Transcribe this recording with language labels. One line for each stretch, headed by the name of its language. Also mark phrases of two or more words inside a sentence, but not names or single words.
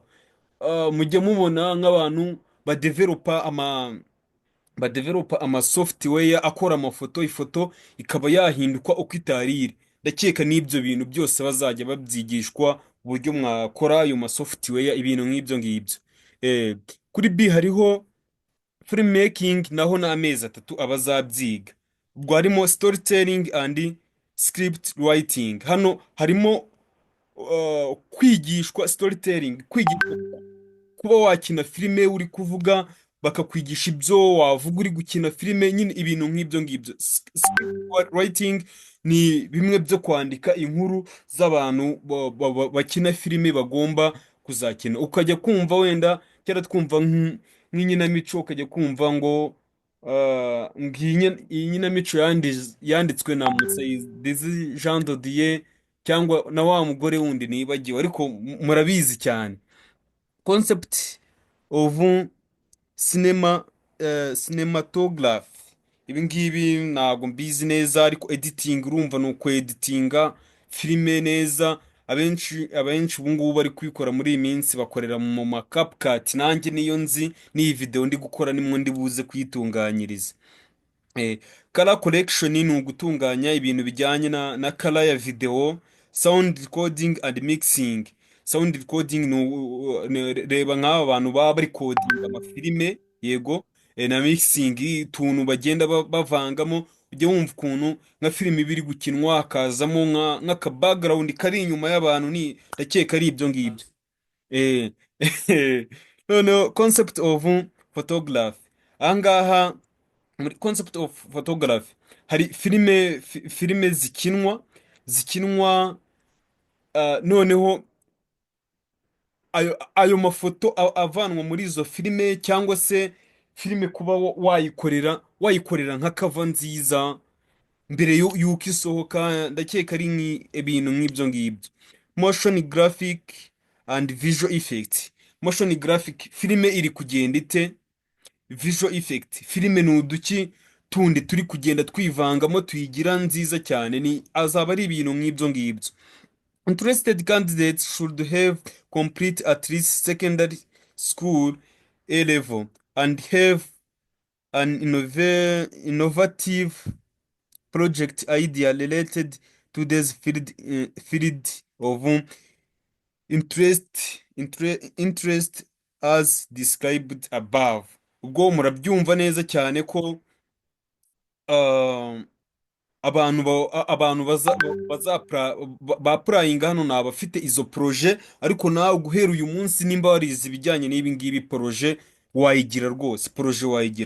Kinyarwanda: Mujya mubona nk'abantu badevelopa ama software akora amafoto, ifoto ikaba yahinduka uko itari iri. Ndakeka n'ibyo bintu byose bazajya babyigishwa uburyo mwakora ayo ma software, ibintu nk'ibyo ngibyo. Kuri B hariho filmmaking, naho ni amezi atatu abazabyiga. Ubwo harimo
English: storytelling and script writing.
Kinyarwanda: Hano harimo kwigishwa storytelling, kwigishwa kuba wakina filime uri kuvuga, bakakwigisha ibyo wavuga uri gukina filime, nyine ibintu nk'ibyo ngibyo.
English: Script writing
Kinyarwanda: ni bimwe byo kwandika inkuru z'abantu bakina filime bagomba kuzakina. Ukajya kumva wenda cyara twumva nk'inkinamico, ukajya kumva ngo iyi nkinamico yanditswe na Musayizi Jean de Dieu, cyangwa na wa mugore wundi nibagiwe, ariko murabizi cyane.
English: Concept of cinematography,
Kinyarwanda: ibi ngibi ntabwo mbizi neza, ariko editing urumva ni uko editinga filime neza. Abenshi ubu ngubu bari kubikora muri iyi minsi, bakorera mu ma CapCut. Nanjye niyo nzi, n'iyi video ndi gukora nimwe ndi buze kuyitunganyiriza.
English: Color correction
Kinyarwanda: ni ugutunganya ibintu bijyanye na color ya video.
English: Sound recording and mixing.
Kinyarwanda: Sound recording reba nk'aba bantu baba bari coding amafilime, yego. Na mixing, utuntu bagenda bavangamo, ujya wumva ukuntu nka filime ibiri gukinwa hakazamo nk'aka background kari inyuma y'abantu. Ndakeka ari ibyo ngibyo.
English: eh Noneho concept of photography.
Kinyarwanda: Ahangaha muri
English: concept of photography
Kinyarwanda: hari filime zikinwa. Noneho ayo mafoto avanwa muri izo filime, cyangwa se filime kuba wayikorera nka cover nziza mbere y'uko isohoka. Ndakeka ari ibintu nk'ibyo ngibyo.
English: Motion graphic and visual effect. Motion graphic,
Kinyarwanda: filime iri kugenda ite.
English: Visual effect,
Kinyarwanda: filime ni uduki tundi turi kugenda twivangamo tuyigira nziza cyane. Azaba ari ibintu nk'ibyo ngibyo.
English: Interested candidates should have complete at least secondary school A level and have an innovative project idea related to this field of interest as described above.
Kinyarwanda: Ubwo murabyumva neza cyane ko abantu bapurayinga hano ni abafite izo poroje, ariko nawe guhera uyu munsi nimba warize ibijyanye n'ibi ngibi, poroje wayigira rwose, poroje wayigira.